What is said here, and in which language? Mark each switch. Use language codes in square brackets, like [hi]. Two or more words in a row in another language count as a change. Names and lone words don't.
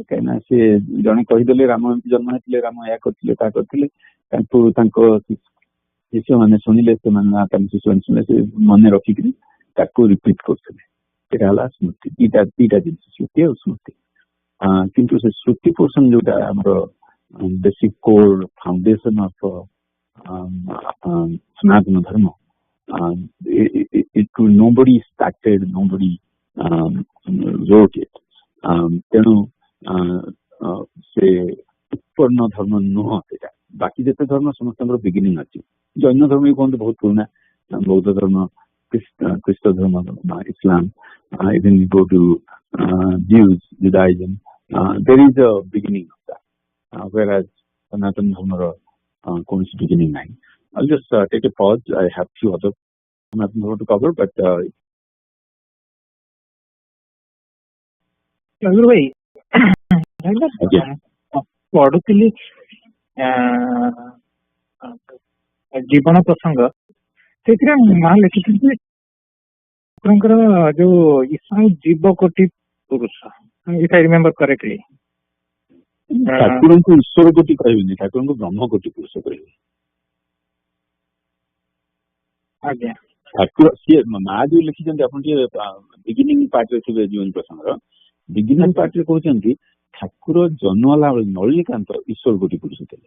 [or] କାହିଁକିନା ସେ ଜଣେ କହିଦେଲେ ରାମ ଏମିତି ଜନ୍ମ ହେଇଥିଲେ, ରାମ ଏହା କରିଥିଲେ ତାହା କରିଥିଲେ, ତାଙ୍କୁ ତାଙ୍କ ଶିଷ୍ୟମାନେ ଶୁଣିଲେ, ସେମାନେ ତାଙ୍କ ଶିଷ୍ୟମାନେ ଶୁଣିଲେ, ସେ ମନେ ରଖିକିରି ତାକୁ ରିପିଟ୍ କରୁଥିଲେ। ସେଇଟା ହେଲା ସ୍ମୃତି। ଦିଟା ଜିନିଷ ଶ୍ରୁତି ଆଉ ସ୍ମୃତି। କିନ୍ତୁ ସେ ଶ୍ରୁତି ପୋର୍ସନ ଯୋଉଟା ଆମର [en] basic core foundation of [or] ସନାତନ ଧର୍ମ, [en] nobody started, nobody wrote it. [or] ତେଣୁ ସେ ଉତ୍ପନ୍ନ ଧର୍ମ ନୁହଁ ସେଇଟା। ବାକି ଯେତେ ଧର୍ମ ସମସ୍ତଙ୍କର ବିଗିନିଂ ଅଛି। ଜୈନ ଧର୍ମ ବି କୁହନ୍ତୁ ବହୁତ ପୁରୁଣା, ବୌଦ୍ଧ ଧର୍ମ, ଖ୍ରୀଷ୍ଟ ଧର୍ମ, ଇସଲାମ, [en] even go to Jews, Judaism, there is a beginning of that, whereas Sanatana Dharma କୌଣସି beginning ନାହିଁ। I'll just take a pause. I have few other Sanatana Dharma to cover, but [or] ଭାଇ ପଢୁଥିଲି ଜୀବନ ପ୍ରସଙ୍ଗ, ସେଥିରେ ମା ଲେଖିଛନ୍ତି ଠାକୁରଙ୍କର ଯୋଉ ଜୀବ କୋଟି ପୁରୁଷ, [en] if I remember correctly। [or] ଠାକୁରଙ୍କୁ ଈଶ୍ୱର କୋଟି କହିବେନି, ଠାକୁରଙ୍କୁ ବ୍ରହ୍ମ କୋଟି ପୁରୁଷ କହିବେ। ଆଜ୍ଞା। ଠାକୁର ସିଏ ମା ଯୋଉ ଲେଖିଛନ୍ତି, ଆପଣ ଟିକେ ବିଗିନିଂ ପାର୍ଟରେ ଥିବେ ଜୀବନ ପ୍ରସଙ୍ଗର ବିଗିନିଂ ପାର୍ଟରେ କହୁଛନ୍ତି ଠାକୁର ଜନ୍ମ ହେଲା ବେଳେ ନଳିନୀକାନ୍ତ ଈଶ୍ୱର କୋଟି ପୁରୁଷ ଥିଲେ।